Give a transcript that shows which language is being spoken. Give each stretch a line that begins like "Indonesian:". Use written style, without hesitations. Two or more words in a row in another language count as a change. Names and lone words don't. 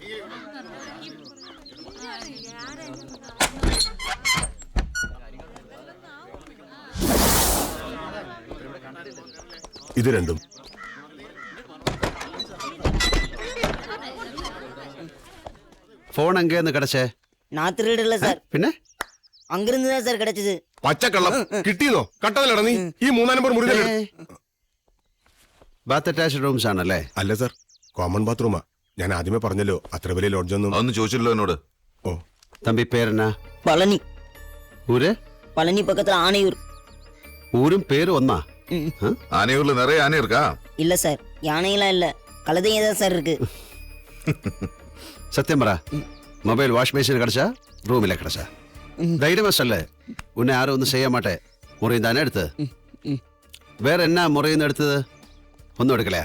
Malayalam: ഇത് രണ്ടും.
Tamil: ஃபோன் எங்கேந்து கிடைச்சே? நான் திருடல சார்,
Malayalam: പിന്നെ
Tamil: அங்கிருந்து தான் சார் கிடைச்சது.
Malayalam: പച്ചക്കള്ളം കിട്ടിയതോ? കട്ടതിലട നീ. ഈ 3 നമ്പർ മുറി തന്നെ. ബാത്ത് അറ്റാച്ച്ഡ് റൂംസ് ആണല്ലേ? അല്ല സാർ, കോമൺ ബാത്റൂമാ. ഞാൻ ആദ്യമേ പറഞ്ഞല്ലോ അത്ര വലിയ ലോഡ്ജൊന്നും. അതൊന്നും ചോദിച്ചില്ലല്ലോ എന്നോട്. ഓ, തമ്പി പേരെന്നാ?
Tamil: பழனி.
Malayalam: ഊര്?
Tamil: பழனி பக்கத்துல ஆனையூர்.
Malayalam: ഊരും പേരും ഒന്നാ? ആനയൂരിൽ നിറയെ ആന ഇരിക്കാ?
Tamil: இல்ல சார், யானையெல்லாம் இல்ல, கழுதையே தான் சார் இருக்கு.
Malayalam: സത്യം പറ, മൊബൈൽ വാഷ് ബേസിന് കിടച്ചാ റൂമിലെ കിടച്ചാ? ധൈര്യമല്ലേ? ഉന്നെ ആരും ഒന്നും ചെയ്യാൻ മാട്ടെ. മുറിയും താനേ എടുത്ത്? വേറെ എന്നാ മുറിയുന്ന എടുത്തത്? ഒന്നും എടുക്കലയാ?